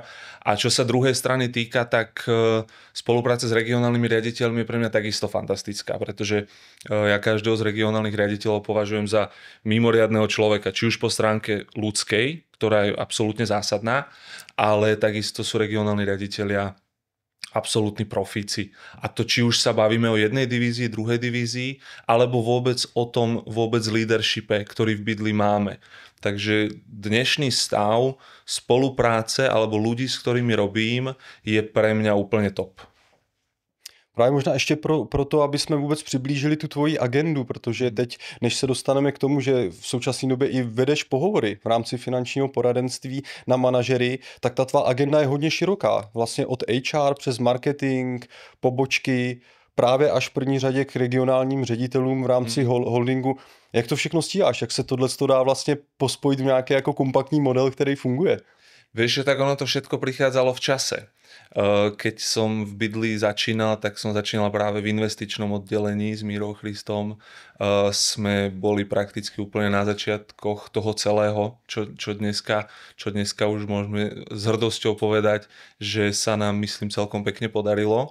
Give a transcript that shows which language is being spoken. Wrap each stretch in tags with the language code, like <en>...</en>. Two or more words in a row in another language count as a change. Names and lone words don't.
<sk>A čo sa druhej strany týka, tak spolupráca s regionálnymi riaditeľmi je pre mňa takisto fantastická, pretože ja každého z regionálnych riaditeľov považujem za mimoriadneho človeka, či už po stránke ľudskej, ktorá je absolútne zásadná, ale takisto sú regionálni riaditeľia absolútni profíci. A to či už sa bavíme o jednej divízii, druhej divízii, alebo vôbec o tom leadershipe, ktorý v Bydli máme. Takže dnešný stav spolupráce alebo ľudí, s ktorými robím, je pre mňa úplne top.</sk> <cs>Právě možná ještě pro to, aby jsme vůbec přiblížili tu tvoji agendu, protože teď, než se dostaneme k tomu, že v současné době i vedeš pohovory v rámci finančního poradenství na manažery, tak ta tvá agenda je hodně široká. Vlastně od HR přes marketing, pobočky, právě až v první řadě k regionálním ředitelům v rámci holdingu. Jak to všechno stíháš? Jak se tohle dá vlastně pospojit v nějaký jako kompaktní model, který funguje?</cs> <sk>Vieš, že tak ono to všetko prichádzalo v čase. Keď som v Bydli začínal, tak som začínal práve v investičnom oddelení s Mírou Christom. Sme boli prakticky úplne na začiatkoch toho celého, čo dneska už môžeme s hrdosťou povedať, že sa nám, myslím, celkom pekne podarilo.</sk>